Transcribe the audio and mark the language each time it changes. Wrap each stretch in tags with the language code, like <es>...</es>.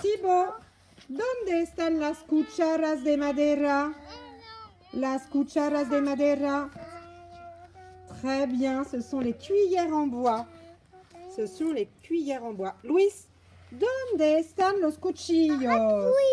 <es>Thibaut, ¿dónde están las cucharas de madera? Las cucharas de madera.</es> <fr>Très bien, ce sont les cuillères en bois. Ce sont les cuillères en bois.</fr> <es>Luis, ¿dónde están los cuchillos?</es>